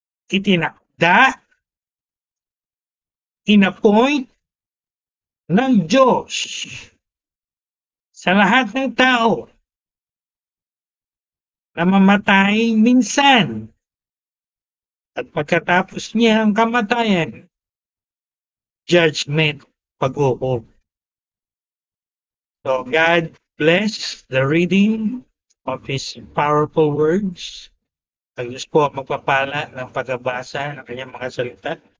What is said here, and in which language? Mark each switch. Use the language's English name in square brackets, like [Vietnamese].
[Filipino] Itinakda, inappoint ng Diyos sa lahat ng tao na mamatay minsan, at pagkatapos niya ang kamatayan, judgment, pag-upo. [English] So God bless the reading of His powerful words. [Filipino] Ang Diyos po magpapala ng pagbabasa ng kanyang mga salita.